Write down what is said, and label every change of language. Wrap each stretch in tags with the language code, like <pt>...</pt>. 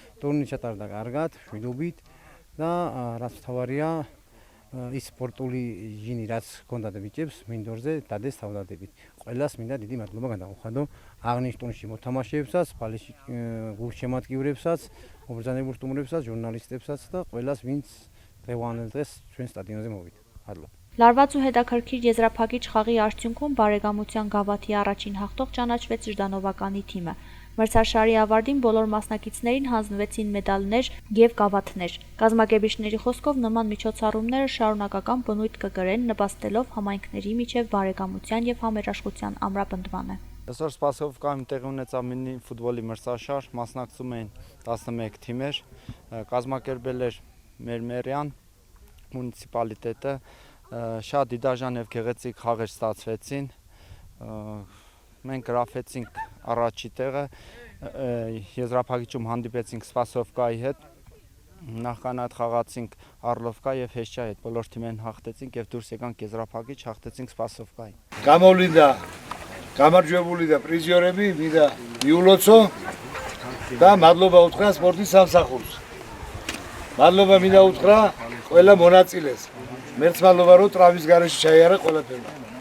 <ka>ტურნირი ჩატარდა კარგად, მშვიდობით და რაც თავარია ის სპორტული ჟინი რაც ჰქონდათ ბიჭებს მინდორზე დადეს თავდადებით. ყველას მინდა დიდი მადლობა გადაუხადო აღნიშნულში მოთამაშეებსაც, ბალეში გულშემატკივრებსაც, მობრძანებულ სტუმრებსაც, ჟურნალისტებსაც და ყველას ვინც დღევანდელ დღეს ჩვენ სტადიონზე მოვიდა. მადლობა.</ka> <hy>Լարված ու հետաքրքիր եզրափակիչ խաղի արդյունքում բարեկամության գավաթի առաջին հաղթող ճանաչվեց Ժդանովականի թիմը։ Մրցաշարի ավարտին բոլոր մասնակիցներին հանձնվեցին մեդալներ եւ գավաթներ։ Կազմակերպիչների խոսքով նման միջոցառումները շարունակական բնույթ կկրեն, նպաստելով համայնքների միջև բարեկամության եւ համերաշխության ամրապնդմանը։ Այսօր Սպասովկայում տեղի ունեցավ մինի ֆուտբոլի մրցաշար, մասնակցում էին 11 թիմեր, կազմակերպել էր մեր մերյան մունիցիպալիտետը, շատ դիդաժան եւ գեղեցիկ խաղեր ստացվեցին։ Մենք գրաֆեցինք առաջի տեղը, եզրափակիչում հանդիպեցինք Սպասովկայի հետ, նախքան այդ խաղացինք Արլովկա եւ Հեշչա հետ, բոլոր թիմերն հաղթեցինք եւ դուրս եկանք եզրափակիչ, հաղթեցինք Սպասովկայի։</hy> <ka>Გამოვლინდა გამარჯვებული და პრიზიორები, მინდა მიულოცო და მადლობა უთხრა სპორტის სამსახურს. მადლობა მინდა უთხრა ყველა მონაწილეს. მერც მადლობა რომ ტრავის გარეშე ჩაიარა ყველაფერმა.</ka>